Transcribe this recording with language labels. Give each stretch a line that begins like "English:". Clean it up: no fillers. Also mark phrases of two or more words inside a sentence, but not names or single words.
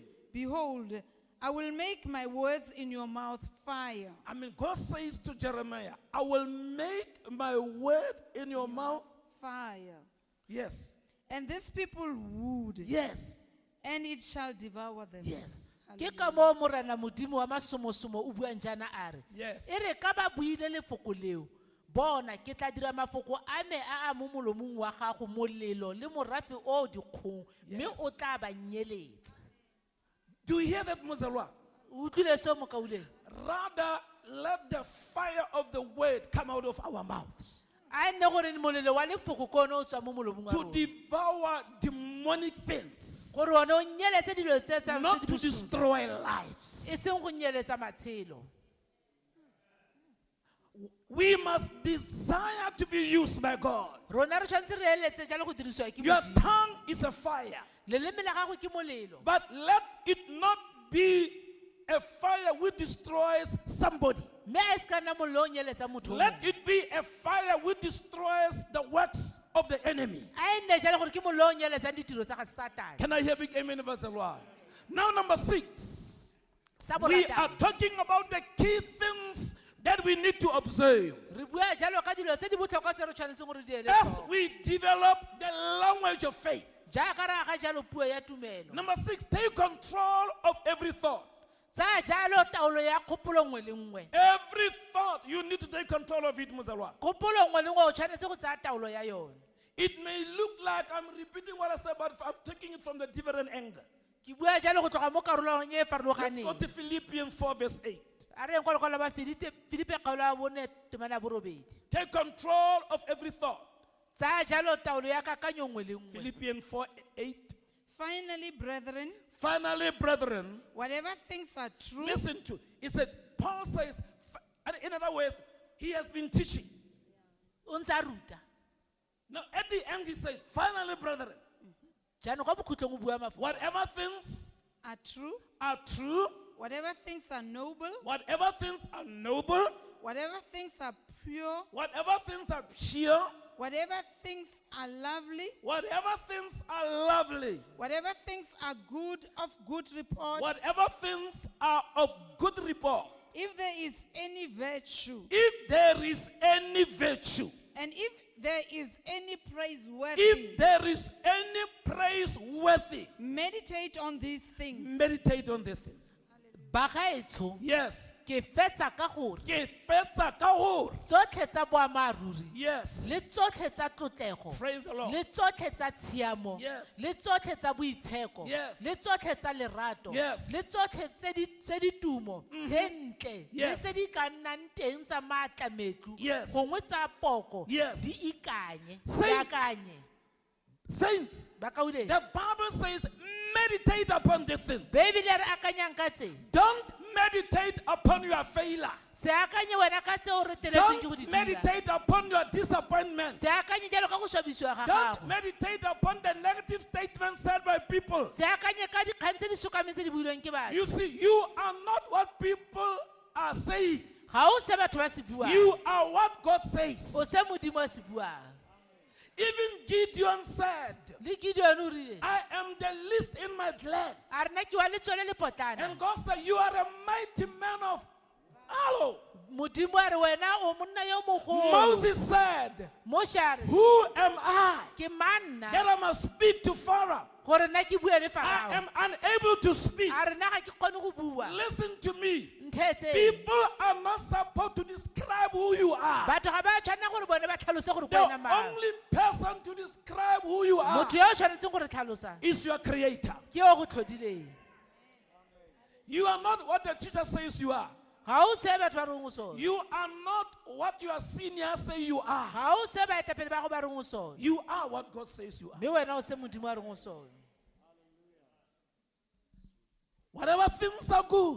English: behold, I will make my words in your mouth fire, I mean, God says to Jeremiah, I will make my word in your mouth. fire. Yes. And these people wood, Yes. and it shall devour them. Yes.
Tswana: Ke ka mo morana Modimo wa masomosomo o buang jana a re.
English: Yes.
Tswana: E re ka ba buile lefoko leo. Bona ke tla dira mafoko a me a mo molomong wa gago molelo le morafe o dikgong mme o tla ba nyeletsa.
English: Do you hear that, Mozalwa?
Tswana: O utlwile seo mo kauleng?
English: Rather, let the fire of the word come out of our mouths
Tswana: A nne gore molelo wa lefoko ko o tswa mo molomong wa
English: to
Tswana: rona.
English: devour demonic things,
Tswana: Gore ona o nyeletse dilo tse tsa
English: not
Tswana: tse
English: to
Tswana: di bosula.
English: destroy
Tswana: E
English: lives.
Tswana: seng go nyeletsa matshelo.
English: We must desire to be used by God.
Tswana: Rona re tshwanetse re eletse jalo go dirisiwa ke
English: Your
Tswana: Modimo.
English: tongue is a fire,
Tswana: Leleme la gago ke molelo.
English: but let it not be a fire which destroys somebody.
Tswana: Mme a se ka nna molelo o nyeletsa motho o
English: Let
Tswana: mongwe.
English: it be a fire which destroys the works of the enemy.
Tswana: A nne jalo gore ke molelo o nyeletsang ditiro tsa ga Satane.
English: Can I hear big amen, Bazalwa? Now, number 6.
Tswana: Sa
English: We
Tswana: borataro.
English: are talking about the key things that we need to observe
Tswana: Re bua jalo ka dilo tse di botlhokwa tse re tshwanetseng gore di ele
English: as
Tswana: tlhoko.
English: we develop the language of faith.
Tswana: Jaaka re aga jalo puo ya tumelo.
English: Number 6, take control of every thought.
Tswana: Tsaya jalo taolo ya kgopolo nngwe le nngwe.
English: Every thought, you need to take control of it, Muzalwa.
Tswana: Kgopolo nngwe le nngwe o tshwanetse go tsaya taolo ya yone.
English: It may look like I'm repeating what I said, but I'm taking it from the different angle.
Tswana: Ke bua jalo go tloga mo karolong e e
English: Let's go
Tswana: farologaneng.
English: to Philippians 4, verse 8.
Tswana: A re kwa lekwalo ba Filipe kgaolo ya bone temana ya borobedi.
English: Take control of every thought.
Tswana: Tsaya jalo taolo ya kakanyo nngwe le nngwe.
English: Philippians 4, 8. Finally, brethren, Finally, brethren, whatever things are true, listen to. He said, Paul says, in other words, he has been teaching. O ntse a ruta. Now, at the end, he says, finally, brethren, Jaanong kwa bokhutlong o bua mafoko. whatever things are true, are true, whatever things are noble, whatever things are noble, whatever things are pure, whatever things are pure, whatever things are lovely, whatever things are lovely, whatever things are good, of good report, whatever things are of good report, if there is any virtue, if there is any virtue, and if there is any praiseworthy, if there is any praiseworthy, meditate on these things. meditate on the things.
Tswana: Bagaetsho
English: Yes.
Tswana: ke fetsa ka gore
Southern Sotho: Ke fetsa ka hore.
Tswana: tsotlhe tsa boammaaruri
English: Yes.
Tswana: le tsotlhe tsa tlotlego
English: Praise the Lord.
Tswana: le tsotlhe tsa tshiamo
English: Yes.
Tswana: le tsotlhe tsa boitsheko
English: Yes.
Tswana: le tsotlhe tsa lerato
English: Yes.
Tswana: le tsotlhe tse di tumo le ntle le
English: Yes.
Tswana: tse di ka nnang teng tsa maatlametlo
English: Yes.
Tswana: gongwe tsa poko
English: Yes.
Tswana: di ikanye
English: Say-
Tswana: di akanye
English: Saints,
Tswana: ba kauleng
English: the Bible says, meditate upon the things.
Tswana: bebele re akanyang ka tse
English: Don't meditate upon your failure.
Tswana: se akanye wena ka tse o reteletseng ke go di
English: Don't
Tswana: dira
English: meditate upon your disappointment.
Tswana: se akanye jalo ka go swabisiwa ga
English: Don't
Tswana: gago
English: meditate upon the negative statements said by people.
Tswana: se akanye ka dikgang tse di sokameng tse di builweng ke batho
English: You see, you are not what people are saying.
Tswana: ga o se batho ba se buang
English: You are what God says.
Tswana: o se modimo a se buang
English: Even Gideon said,
Tswana: le Gideon o rile
English: I am the least in my clan.
Tswana: a rena ke wa letsole le potlana
English: And God said, you are a mighty man of Hello.
Tswana: modimo a re wena o monna yo mogolo
English: Moses said,
Tswana: Moshe a re
English: who am I
Tswana: ke manna
English: that I must speak to Pharaoh?
Tswana: gore nna ke bue le
English: I
Tswana: farao
English: am unable to speak.
Tswana: a re nna ga ke kgone go bua
English: Listen to me.
Tswana: nthetse
English: People are not supposed to describe who you are.
Tswana: batho ga ba tshwanela gore bone ba tlhalose gore
English: The
Tswana: ko wena mang
English: only person to describe who you are
Tswana: motho yo o tshwanetseng gore tlhalosa
English: is your creator.
Tswana: ke yo go tlhodileng
English: You are not what the teacher says you are.
Tswana: ga o se batho ba reng o sone
English: You are not what your seniors say you are.
Tswana: ga o se baetapele ba go ba reng o sone
English: You are what God says you are.
Tswana: mme wena o se modimo a reng o sone
English: Whatever things are good,